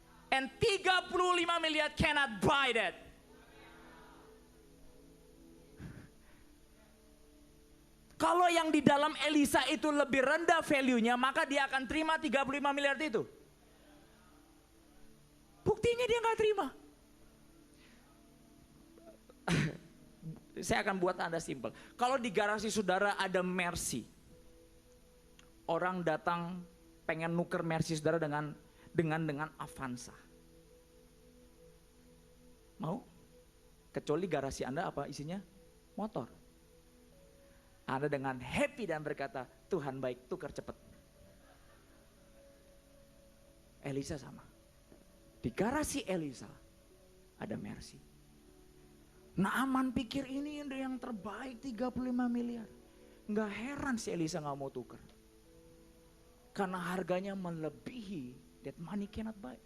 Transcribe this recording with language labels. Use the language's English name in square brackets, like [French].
[English] And 35 miliar cannot buy that. [Indonesian] Kalau yang di dalam Elisa itu lebih rendah value-nya, maka dia akan terima 35 miliar itu. Buktinya dia nggak terima. Saya akan buat Anda simpel. Kalau di garasi saudara ada Mercy, orang datang pengen nuker Mercy saudara dengan Avanza. Mau? Kecuali garasi Anda apa isinya? Motor. Anda dengan happy dan berkata, Tuhan baik, tukar cepat. Elisa sama. Di garasi Elisa ada Mercy. Naaman pikir ini yang terbaik 35 miliar. Nggak heran si Elisa nggak mau tukar. Karena harganya melebihi [English] that money cannot buy.